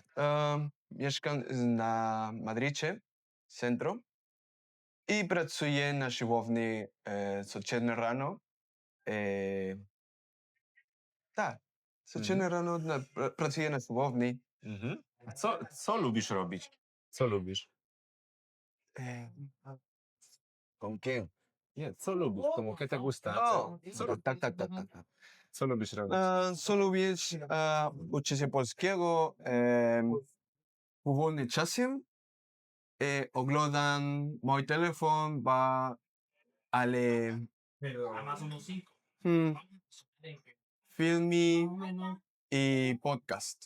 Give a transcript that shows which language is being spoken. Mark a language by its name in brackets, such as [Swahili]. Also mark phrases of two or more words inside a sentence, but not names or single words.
[Polish] mieszkam na Madrycie, centrum. I pracuję na siłowni codziennie rano. Tak, codziennie rano pracuję na siłowni. Mhm. A co lubisz robić? Co lubisz? [Spanish] ¿Con qué? [Polish] Nie, co lubisz? [Spanish] Como que te gusta? [Polish] O, tak. Co lubisz robić? Co lubię uczyć się polskiego w wolnym czasie. Oglądam mój telefon, ale filmy i podcast.